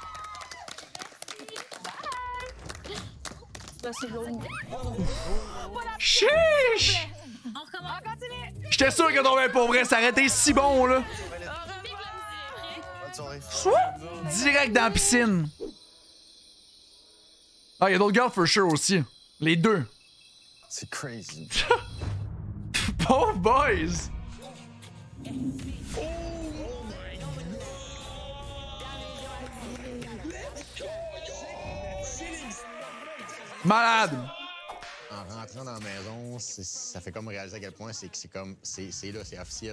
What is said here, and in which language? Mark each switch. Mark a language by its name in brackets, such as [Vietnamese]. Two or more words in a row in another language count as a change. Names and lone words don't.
[French] Chiche! On continue. J'étais sûr que ton pour vrai, ça aurait été si bon, là. Soit direct dans la piscine. Ah, il y a d'autres gars [English] for sure [French] aussi. Les deux. C'est crazy. [English] Both boys! [French] Malade! En rentrant dans la maison, ça fait comme réaliser à quel point c'est là, c'est officiel.